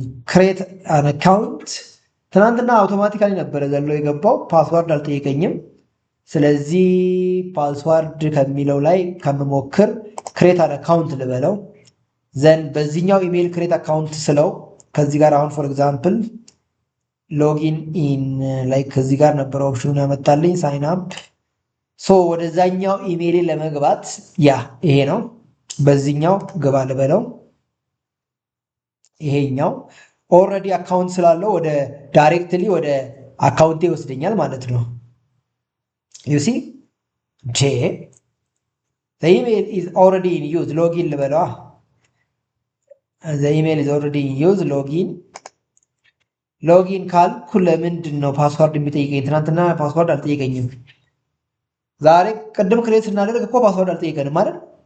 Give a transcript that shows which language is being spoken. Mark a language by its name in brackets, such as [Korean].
[Amharic] ክሬት አን አካውንት ትናንትና አውቶማቲካሊ ነበረ ዘሎ የገባው ፓስወርድ አልጠየቀኝም። ስለዚህ ፓስዋርድ ከሚለው ላይ ከምሞክር ክሬት አን አካውንት ልበለው። ዘን በዚህኛው ኢሜል ክሬት አካውንት ስለው ከዚህ ጋር አሁን ፎር ኤግዛምፕል ሎጊን ኢን ላይ ከዚህ ጋር ነበረ ኦፕሽኑን ያመጣልኝ ሳይን አፕ። ወደዛኛው ኢሜል ለመግባት ያ ይሄ ነው። በዚህኛው ግባ ልበለው። ይሄኛው ኦልሬዲ አካውንት ስላለው ወደ ዳይሬክትሊ ወደ አካውንቴ ይወስደኛል ማለት ነው። [English] you see j the email is already in use login [Amharic] ልበለዋ [English] the email is already in use [Amharic] ሎጊን ካልኩ ለምንድን ነው ፓስዋርድ የሚጠይቀኝ? ትናንትና ፓስዋርድ አልጠየቀኝም። ዛሬ ቅድም ክሬት ስናደርግ እኮ ፓስዋርድ አልጠየቀንም አይደል?